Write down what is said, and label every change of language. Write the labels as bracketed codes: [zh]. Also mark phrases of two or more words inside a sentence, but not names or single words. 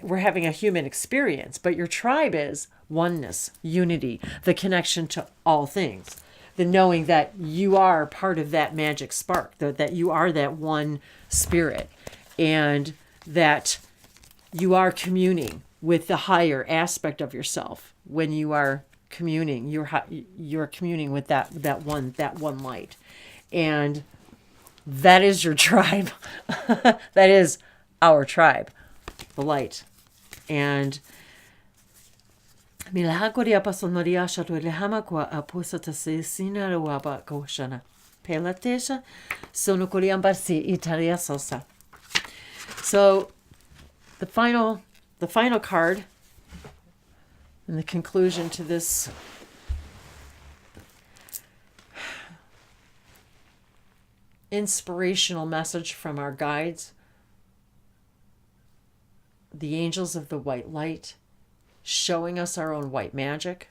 [en] We're having a human experience, but your tribe is oneness, unity, the connection to all things, the knowing that you are part of that magic spark, that you are that one spirit, and that you are communing with the higher aspect of yourself. When you are communing, you're communing with that one light, and that is your tribe. That is our tribe, the light. And Milhakoria pasonoria shatuelehama kwa apusata sina ruaba koshana. Pelatesha sonokoriam barsi italia sosa. So the final card and the conclusion to this inspirational message from our guides, the angels of the white light, showing us our own white magic.